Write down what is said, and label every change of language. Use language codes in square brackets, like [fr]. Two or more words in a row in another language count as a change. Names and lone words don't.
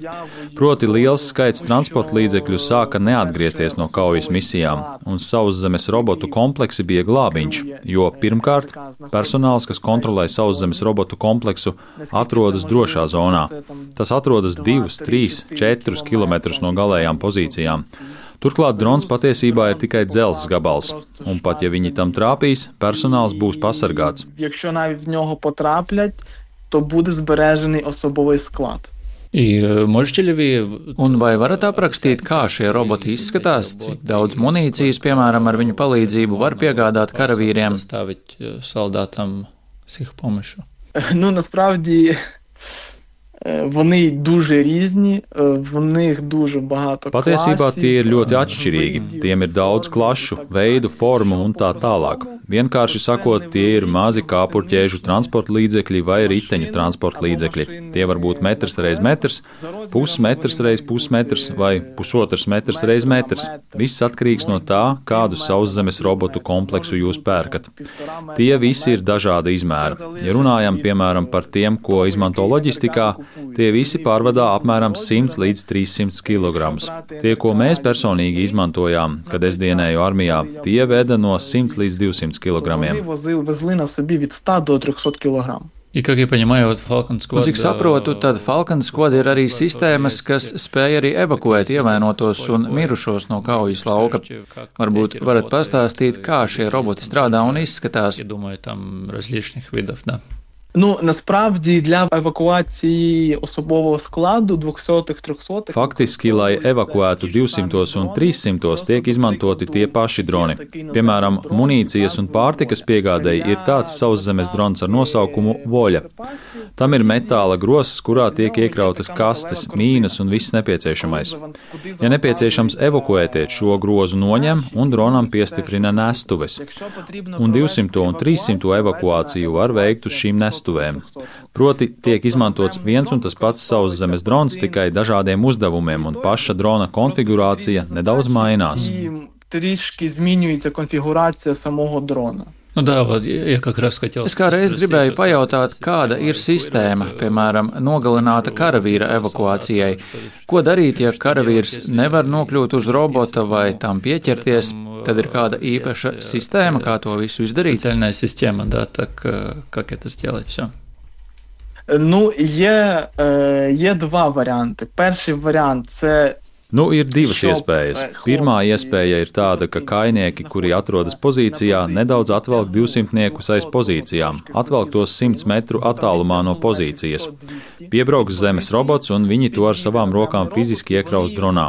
[lv] Proti, liels skaits transporta līdzekļu sāka neatgriezties no kaujas misijām, un sauszemes robotu kompleksi bija glābiņš, jo pirmkārt, personāls, kas kontrolē sauszemes robotu kompleksu, atrodas drošā zonā. Tas atrodas 2, 3, 4 kilometrus no galējām pozīcijām. Turklāt drons patiesībā ir tikai dzelzs gabals, un pat ja viņi tam trāpīs, personāls būs pasargāts. [uk] Якщо навіть в нього потраплять, то буде збережений особовий склад. [lv] Un vai varat aprakstīt, kā šie roboti izskatās, cik daudz munīcijas, piemēram, ar viņu palīdzību var piegādāt karavīriem? [uk] Ну, насправді, Вони дуже різні, в них дуже багато класів. [lv] Patiesībā tie ir ļoti atšķirīgi. Tiem ir daudz klašu, veidu, formu un tā tālāk. Vienkārši sakot, tie ir mazi kāpurķēžu transporta līdzekļi vai riteņu transporta līdzekļi. Tie var būt metrs reiz metrs, pusmetrs reiz pusmetrs vai pusotrs metrs reiz metrs. Viss atkarīgs no tā, kādu sauszemes robotu kompleksu jūs pērkat. Tie visi ir dažāda izmēra. Ja runājam, piemēram, par tiem, ko izmanto loģistikā, tie visi pārvadā apmēram 100 līdz 300 kg. Tie, ko mēs personīgi izmantojām, kad es dienēju armijā, tie veda no 100 līdz 200 kg. [uk] Вони везли на собі від 100 до 300 кг. [lv] Un cik saprotu, tad Falcon Squad ir arī sistēmas, kas spēj arī evakuēt ievainotos un mirušos no kaujas lauka. Varbūt varat pastāstīt, kā šie roboti strādā un izskatās. [uk] Насправді для евакуації особового складу 200-300. [lv] Faktiski, lai evakuētu 200 un 300, tiek izmantoti tie paši droni. Piemēram, munīcijas un pārtikas piegādēji ir tāds sauszemes drons ar nosaukumu Voļa. Tam ir metāla grozs, kurā tiek iekrautas kastes, mīnas un viss nepieciešamais. Ja nepieciešams evakuēties, šo grozu noņem un dronam piestiprina nestuves. Un 200 un 300 evakuāciju var veikt uz šīm nestuvēm. Proti, tiek izmantots viens un tas pats sauszemes drons tikai dažādiem uzdevumiem, un paša drona konfigurācija nedaudz mainās. [uk] Трішки змінюється конфігурація самого дрона. [lv] Es kā reiz gribēju pajautāt, kāda ir sistēma, piemēram, nogalināta karavīra evakuācijai. Ko darīt, ja karavīrs nevar nokļūt uz robota vai tam pieķerties? Tad ir kāda īpaša sistēma, kā to visu izdarīt? [uk] Є два варіанти. Перший варіант – це [lv] Ir divas iespējas. Pirmā iespēja ir tāda, ka kainieki, kuri atrodas pozīcijā, nedaudz atvelk 200-niekus aiz pozīcijām, atvelk tos 100 metru attālumā no pozīcijas. Piebrauks zemes robots un viņi to ar savām rokām fiziski iekraus dronā.